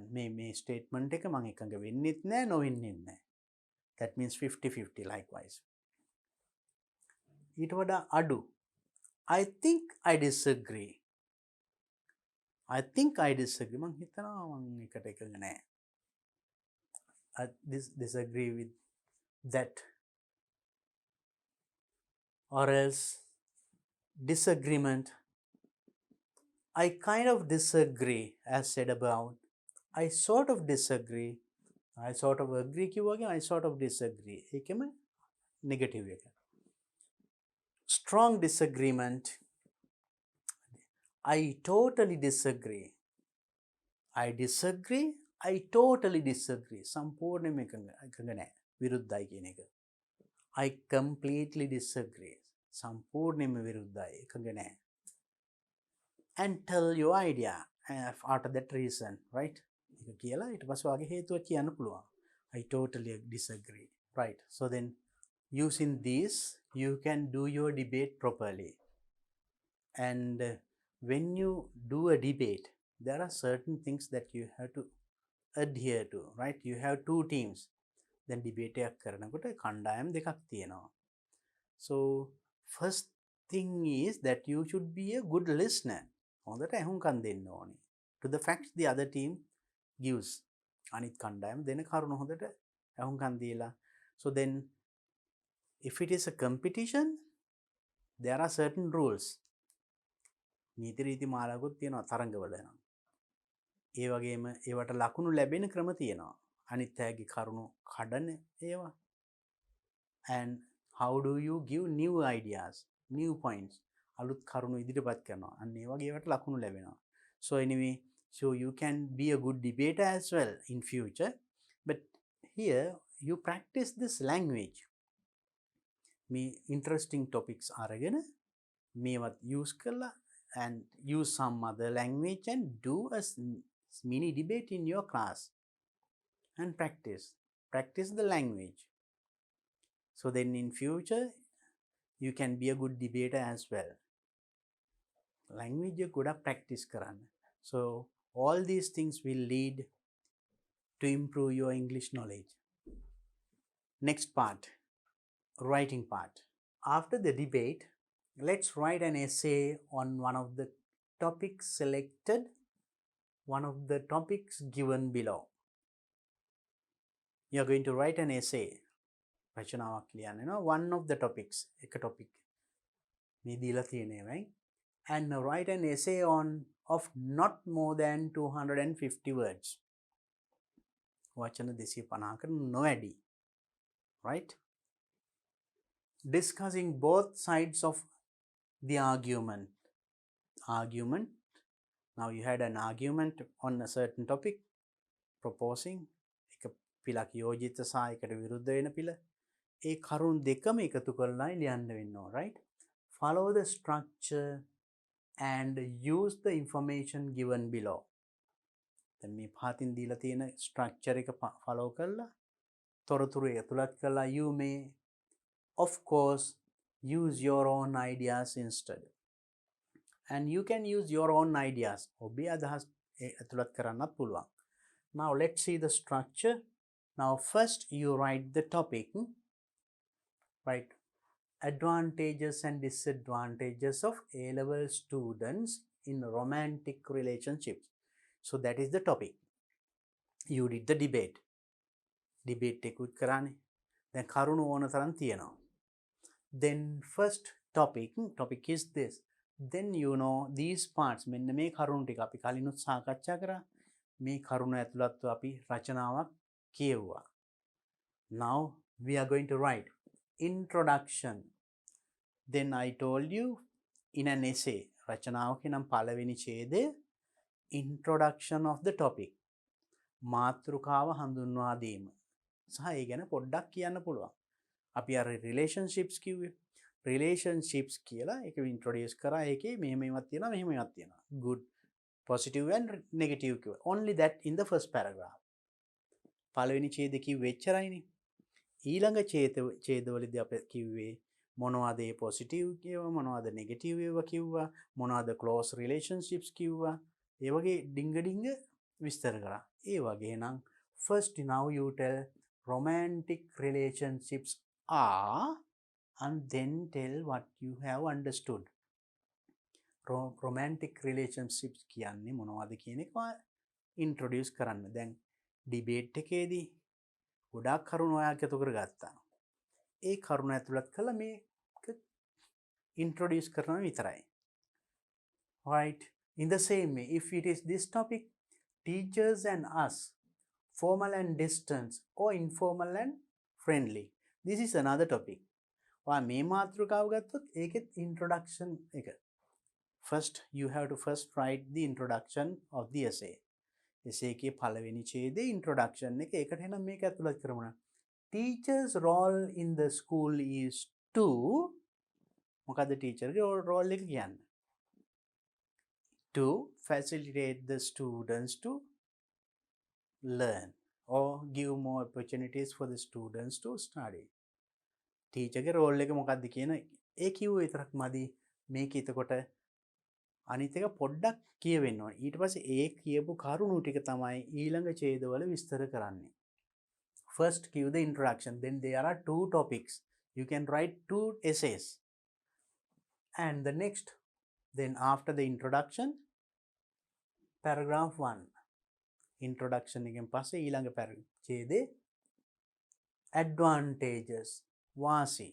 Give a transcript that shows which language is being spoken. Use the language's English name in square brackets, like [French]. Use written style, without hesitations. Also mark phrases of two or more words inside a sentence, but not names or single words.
[Sinhala] මේ statement එක මම එකඟ වෙන්නෙත් නෑ, නොවෙන්නෙත් නෑ. [English] That means 50-50 likewise. [Sinhala] ඊට වඩා අඩු. [English] I think I disagree. I think I disagree. [Sinhala] මං හිතනවා මං එකට එකඟ නෑ. [English] I disagree with that. Or else disagreement. I kind of disagree as said above. I sort of disagree. I sort of agree කිව්වගේ I sort of disagree. [Sinhala] ඒකෙම negative එක. [English] Strong disagreement. I totally disagree. I disagree. I totally disagree. [Sinhala] සම්පූර්ණයෙන්ම එකඟ නෑ. විරුද්ධයි කියන එක. [English] I completely disagree. [Sinhala] සම්පූර්ණයෙන්ම විරුද්ධයි. එකඟ නෑ. [English] And tell your idea after that reason, right? [Sinhala] එක කියලා ඊට පස්සේ ඔයාගේ හේතුව කියන්න පුළුවන්. [English] I totally disagree. Right. So then using this you can do your debate properly. And when you do a debate, there are certain things that you have to adhere to, right? You have two teams. Then debate [Sinhala] එකක් කරනකොට කණ්ඩායම් දෙකක් තියෙනවා. [English] So first thing is that you should be a good listener. [Sinhala] හොඳට ඇහුම්කන් දෙන්න ඕනේ. [English] To the facts the other team gives. [Sinhala] අනිත් කණ්ඩායම දෙන කරුණ හොඳට ඇහුම්කන් දීලා. [English] So then if it is a competition, there are certain rules. [Sinhala] නීති රීති මාලාවකුත් තියෙනවා තරඟවල නම්. ඒ වගේම ඒවට ලකුණු ලැබෙන ක්‍රම තියෙනවා. අනිත් අයගේ කරුණු කඩන ඒවා. [English] And how do you give new ideas, new points? [Sinhala] අලුත් කරුණු ඉදිරිපත් කරනවා. අන්න ඒ වගේ ඒවට ලකුණු ලැබෙනවා. [English] So anyway, so you can be a good debater as well in future. But here you practice this language. [Sinhala] මේ interesting topics අරගෙන මේවත් use කරලා [English] and use some other language and do a mini debate in your class and practice the language. So then in future you can be a good debater as well. [Sinhala] Language ගොඩක් practice කරන්න. [English] So all these things will lead to improve your English knowledge. Next part, writing part. After the debate, let's write an essay on one of the topics selected, one of the topics given below. You are going to write an essay. [Sinhala] රචනාවක් ලියන්න වෙනවා [English] one of the topics. [Sinhala] එක topic මේ දීලා තියෙනවා. [English] And write an essay on of not more than 250 words. [Sinhala] වචන 250කට නොවැඩි. [English] Right? Discussing both sides of the argument. Argument. Now you had an argument on a certain topic, proposing. [Sinhala] එක පිලක් යෝජිත සහ එකට විරුද්ධ වෙන පිළ. ඒ කරුණු දෙකම එකතු කරලා ලියන්න වෙනවා, [English] right? Follow the structure and use the information given below. [Sinhala] දැන් මේ පහතින් දීලා තියෙන structure එක follow කරලා තොරතුරු ඇතුළත් කරලා [English] you may of course use your own ideas instead. And you can use your own ideas. [Sinhala] ඔබේ අදහස් ඇතුළත් කරන්නත් පුළුවන්. [English] Now let's see the structure. Now first you write the topic, right? Advantages and disadvantages of A-level students in romantic relationships. So that is the topic. You did the debate. [Sinhala] Debate එකකුත් කරානේ. දැන් කරුණු ඕන තරම් තියෙනවා. [English] Then first topic is this. Then you know these parts. [Sinhala] මෙන්න මේ කරුණු ටික අපි කලිනුත් සාකච්ඡා කරා. මේ කරුණ ඇතුළත්ව අපි රචනාවක් කියවුවා. [English] Now we are going to write introduction. Then I told you in an essay, [Sinhala] රචනාවක නම් පළවෙනි ඡේදය [English] introduction of the topic. [Sinhala] මාතෘකාව හඳුන්වා දීම. සහ ඒ ගැන පොඩ්ඩක් කියන්න පුළුවන්. අපි අර relationships කිව්වේ. relationships කියලා ඒක introduce කරා. ඒකේ මෙහෙම එකක් තියෙනවා මෙහෙම එකක් තියෙනවා. [English] good, positive and negative කිව්වා. Only that in the first paragraph. [Sinhala] පළවෙනි ඡේදය කිව්වේ එච්චරයිනේ. ඊළඟ ඡේදවලදී අපි කිව්වේ මොනවද ඒ positive කියවා, මොනවද negative ඒවා කිව්වා, මොනවද [English] close relationships [Sinhala] කිව්වා. ඒ වගේ ඩිංග විස්තර කරා. ඒ වගේ නම් [English] first now you tell romantic relationships are, and then tell what you have understood. romantic relationships [Sinhala] කියන්නේ මොනවද කියන එක introduce කරන්න. දැන් debate එකේදී ගොඩාක් කරුණු ඔයාලා එකතු කරගත්තා. ඒ කරුණ ඇතුළත් කළා මේක introduce කරනවා විතරයි. [English] Right? In the same way, if it is this topic, teachers and us, formal and distance, or informal and friendly. This is another topic. [Sinhala] ඔයා මේ මාතෘකාව ගත්තොත් ඒකෙත් introduction එක. [English] First, you have to first write the introduction of the essay. [Sinhala] essay එකේ පළවෙනි ඡේදයේ introduction එක. ඒකට එනම් මේක ඇතුළත් කරමු. [English] Teacher's role in the school is to, [Sinhala] මොකද teacher ගේ role එක කියන්නේ? [English] To facilitate the students to learn or give more opportunities for the students to study. [Sinhala] Teacher ගේ role එක මොකක්ද කියන ඒ කිව්ව විතරක් මදි. මේක එතකොට අනිත් එක පොඩ්ඩක් කියවෙන්න ඕනේ. ඊට පස්සේ ඒ කියපු කරුණු ටික තමයි ඊළඟ ඡේදවල විස්තර කරන්නේ. [English] First give the introduction, then there are two topics. You can write two essays. And the next, then after the introduction, paragraph 1. [Sinhala] Introduction එකෙන් පස්සේ ඊළඟ ඡේදේ advantages, වාසි.